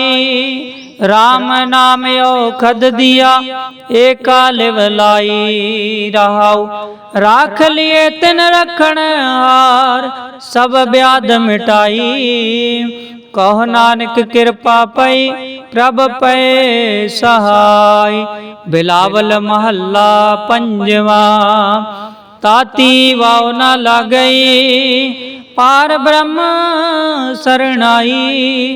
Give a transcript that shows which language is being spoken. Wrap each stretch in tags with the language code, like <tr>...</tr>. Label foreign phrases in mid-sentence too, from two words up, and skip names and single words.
<pa>ਰਾਮ ਨਾਮ ਔਖਦ ਦਿਆ ਏਕਾ ਲਿਵ ਲਾਈ। ਰਹਾਉ ਰਾਖ ਲਿਏ ਤਿਨ ਰਖਨ ਹਾਰ ਸਭ ਬਿਆਧ ਮਿਟਾਈ। ਕਹੁ ਨਾਨਕ ਕਿਰਪਾ ਪਈ ਪ੍ਰਭ ਪਏ ਸਹਾਈ। ਬਿਲਾਵਲ ਮਹੱਲਾ ਪੰਜਵਾ। ਤਾਤੀ ਵਾਉ ਨ ਲਾਗਈ ਪਾਰ ਬ੍ਰਹਮ ਸਰਣਾਈ।</pa>